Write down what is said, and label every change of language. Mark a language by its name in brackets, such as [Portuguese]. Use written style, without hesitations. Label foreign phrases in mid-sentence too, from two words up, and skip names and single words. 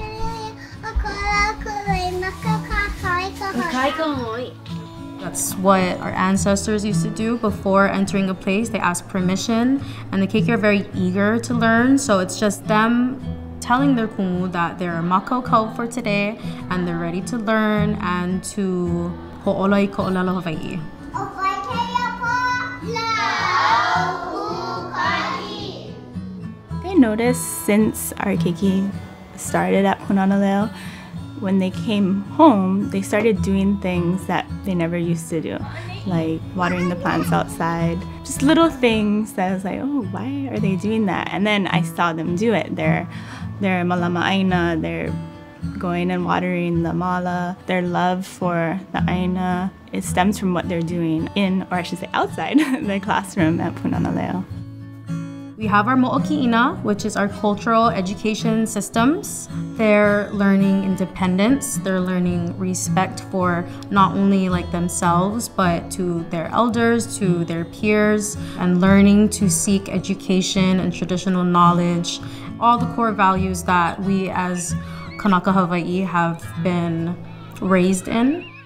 [English] That's what our ancestors used to do before entering a place. They ask permission, and the keiki are very eager to learn, so it's just them telling their kumu that they're mākua for today and they're ready to learn and to [Hawaiian] hoʻōla I ka ʻōlelo Hawaiʻi. [English] I noticed since our keiki started at Pūnana Leo, when they came home, they started doing things that they never used to do, like watering the plants outside. Just little things that I was like, oh, why are they doing that? And then I saw them do it. They're [Hawaiian] malama aina, [English] they're going and watering the mala. Their love for the aina, it stems from what they're doing in, or I should say outside, the classroom at Pūnana Leo. We have our mo'oki'ina, which is our cultural education systems. They're learning independence, they're learning respect for not only like themselves, but to their elders, to their peers, and learning to seek education and traditional knowledge, all the core values that we as [Hawaiian] Kanaka Hawaiʻi [English] have been raised in.